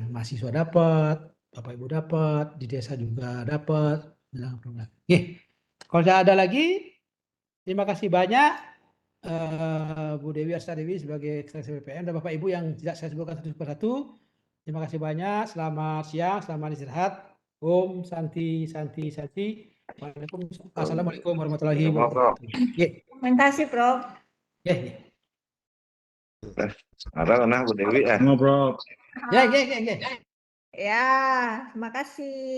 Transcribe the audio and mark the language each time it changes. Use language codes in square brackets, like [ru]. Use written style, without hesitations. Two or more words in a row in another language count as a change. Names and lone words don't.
[id] Mahasiswa dapat, Bapak Ibu dapat, di desa juga dapat. Kalau tidak ada lagi, terima kasih banyak Bu Dewi Astadewi sebagai Sekretaris BPM dan Bapak Ibu yang tidak saya sebutkan satu persatu. Terima kasih banyak. Selamat siang, selamat istirahat. [sa] Om Santi Santi Santi. [ar] Assalamualaikum warahmatullahi wabarakatuh. [id] Terima kasih, Prof. Ada Bu Dewi ya. Prof. Ya, terima kasih.